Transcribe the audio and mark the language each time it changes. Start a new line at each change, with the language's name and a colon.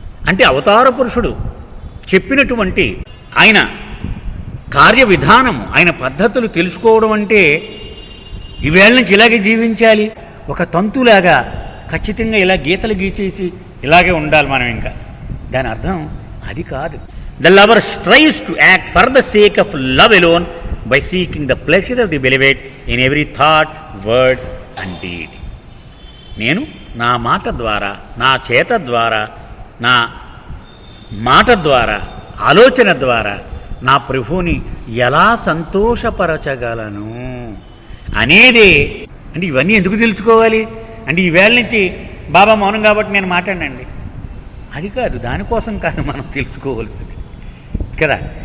Telugu: అంటే అవతార పురుషుడు చెప్పినటువంటి ఆయన కార్య విధానము, ఆయన పద్ధతులు తెలుసుకోవడం అంటే ఈవేళ నుంచి ఇలాగే జీవించాలి, ఒక తంతులాగా ఖచ్చితంగా ఇలా గీతలు గీసేసి ఇలాగే ఉండాలి మనం, ఇంకా దాని అర్థం అది కాదు.
English: The lover strives to act for the sake of love alone by seeking the pleasure of the beloved in every thought, word and deed.
Telugu: నేను నా మాట ద్వారా, నా చేత ద్వారా, నా మాట ద్వారా, ఆలోచన ద్వారా నా ప్రభువుని ఎలా సంతోషపరచగలను అనేదే. అంటే ఇవన్నీ ఎందుకు తెలుసుకోవాలి అంటే ఈవేళ నుంచి బాబా మౌనం కాబట్టి నేను మాట్లాడినండి, అది కాదు, దానికోసం కాదు మనం తెలుసుకోవాల్సింది కదా.